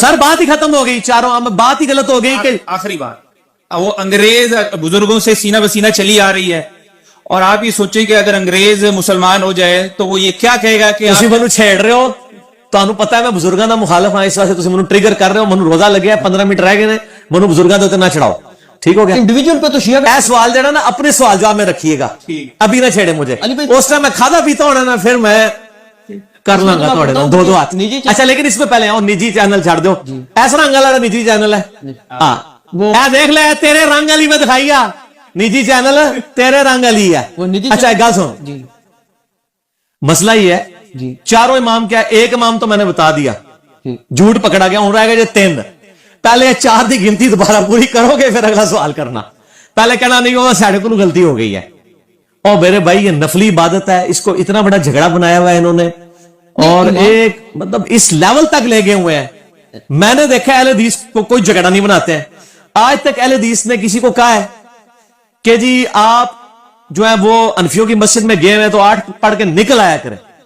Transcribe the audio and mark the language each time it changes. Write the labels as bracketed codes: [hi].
[ur] سر بات ہی ختم ہو گئی, چاروں بات ہی غلط ہو گئی. کہ آخری بات, وہ انگریز بزرگوں سے سینہ بسینہ چلی آ رہی ہے, اور آپ یہ سوچیں کہ اگر انگریز مسلمان ہو جائے تو وہ یہ کیا کہے گا کہ [pa] تسی منو چھیڑ رہے ہو, تانوں پتہ ہے میں بزرگاں دا مخالف ہاں, اس واسطے تسی منو ٹریگر کر رہے ہو. منو روزہ لگیا 15 منٹ رہ گئے نے, منو بزرگاں دے تے نہ چڑھاؤ. [ur] ٹھیک ہو گیا. انڈیویجول پہ تو شیعہ اے سوال دینا نا اپنے سوال جواب میں رکھیے گا, ابھی نہ چھیڑے مجھے. اس ٹائم میں کھادا پیتا ہونا نا, پھر میں کر لوں گا تھوڑے دو دو ہاتھ. اچھا لیکن اس میں پہلے آؤ, نجی چینل چھاڑ دو. ایسا رنگ والا نجی چینل ہے, ہاں اے دیکھ لے تیرے رنگ والی میں دکھائی ہے, نجی چینل تیرے رنگ والی ہے. اچھا ایک گل سن, مسئلہ یہ ہے چاروں امام کیا, ایک امام تو میں نے بتا دیا, جھوٹ پکڑا گیا, ہوں رہ گئے 3. پہلے 4 دی گنتی دوبارہ پوری کرو گے, پھر اگلا سوال کرنا. پہلے کہنا نہیں ہوگا ساڑھے کو غلطی ہو گئی ہے. اور میرے بھائی یہ نفلی عبادت ہے, اس کو اتنا بڑا جھگڑا بنایا ہوا ہے انہوں نے. اور ایک مطلب اس لیول تک لے گئے ہوئے ہیں. میں نے دیکھا اہل حدیث کو کوئی جھگڑا نہیں بناتے ہیں. آج تک اہل حدیث نے کسی کو کہا ہے کہ جی آپ جو ہے وہ انفیوں کی مسجد میں گئے ہوئے تو 8 پڑھ کے نکل آیا کریں.